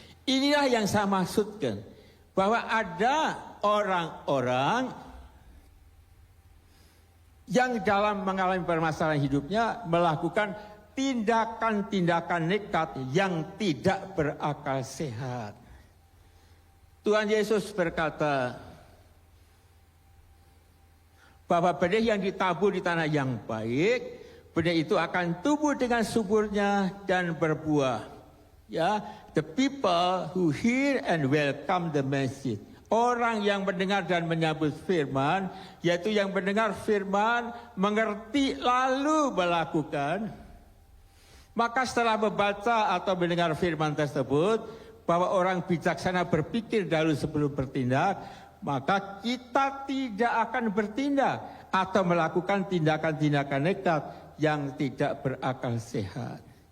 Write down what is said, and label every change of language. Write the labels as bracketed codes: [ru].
[id] Inilah yang saya maksudkan, bahwa ada orang-orang yang dalam mengalami permasalahan hidupnya melakukan tindakan-tindakan nekat yang tidak berakal sehat. Tuhan Yesus berkata bahwa benih yang ditabur di tanah yang baik, benih itu akan tumbuh dengan suburnya dan berbuah. [en] Ya, the people who hear and welcome the message. [id] Orang yang mendengar dan menyambut firman, yaitu yang mendengar firman, mengerti lalu melakukan. Maka setelah membaca atau mendengar firman tersebut, bahwa orang bijaksana berpikir dahulu sebelum bertindak, maka kita tidak akan bertindak atau melakukan tindakan-tindakan nekat yang tidak berakal sehat.